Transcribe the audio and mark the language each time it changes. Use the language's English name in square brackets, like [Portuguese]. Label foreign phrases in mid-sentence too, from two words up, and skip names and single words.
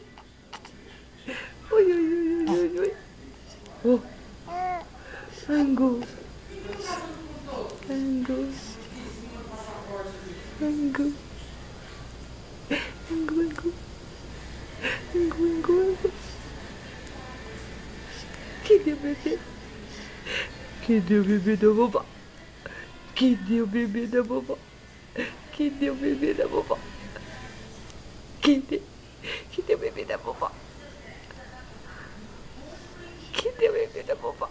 [Portuguese] Ui, ui, ui, ui, ui, ui! Oh! Angu! Angu! Angu! Angu, angu! Angu, angu, angu! Cadê o bebê? Cadê o bebê da vovó? Cadê o bebê da vovó? Cadê o bebê da vovó? Cadê o bebê da vovó? Cadê o bebê da vovó?